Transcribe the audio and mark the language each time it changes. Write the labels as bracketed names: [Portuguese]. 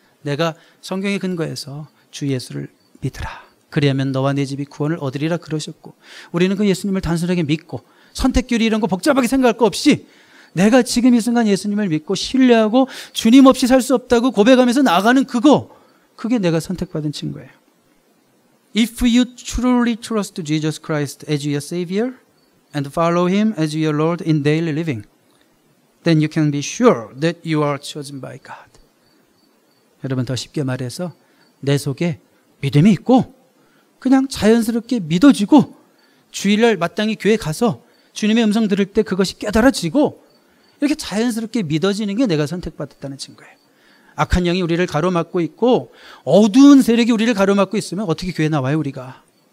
[Korean] 내가 성경에 근거해서 주 예수를 믿으라. 그리하면 너와 내 집이 구원을 얻으리라 그러셨고, 우리는 그 예수님을 단순하게 믿고 선택교리 이런 거 복잡하게 생각할 거 없이 내가 지금 이 순간 예수님을 믿고 신뢰하고 주님 없이 살 수 없다고 고백하면서 나아가는 그게 내가 선택받은 증거예요. [English] If you truly trust Jesus Christ as your Savior and follow Him as your Lord in daily living, then you can be sure that you are chosen by God. [Korean] 여러분 더 쉽게 말해서 내 속에 믿음이 있고 그냥 자연스럽게 믿어지고 주일날 마땅히 교회 가서 주님의 음성 들을 때 그것이 깨달아지고 이렇게 자연스럽게 믿어지는 게 내가 선택받았다는 증거예요. 악한 영이 우리를 가로막고 있고 어두운 세력이 우리를 가로막고 있으면 어떻게 교회 나와요 우리가?